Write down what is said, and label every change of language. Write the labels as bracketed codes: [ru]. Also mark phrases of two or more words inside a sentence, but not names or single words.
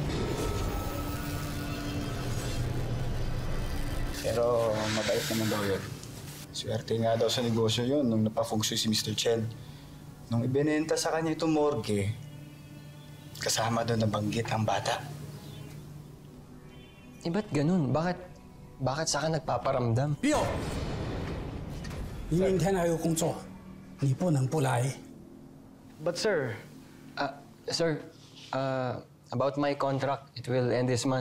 [tl] Pero mabait naman daw yun. Swerte nga daw sa negosyo yun nung napafungsoy si Mr. Chen. Nung ibinenta sa kanya itong morgue, kasama doon nabanggit ang bata. Ba't ganun? Bakit sa akin nagpaparamdam? [zh] 不要！你明天还有工作，你不能不来。 [en] But sir, Sir, about my contract, it will end this month.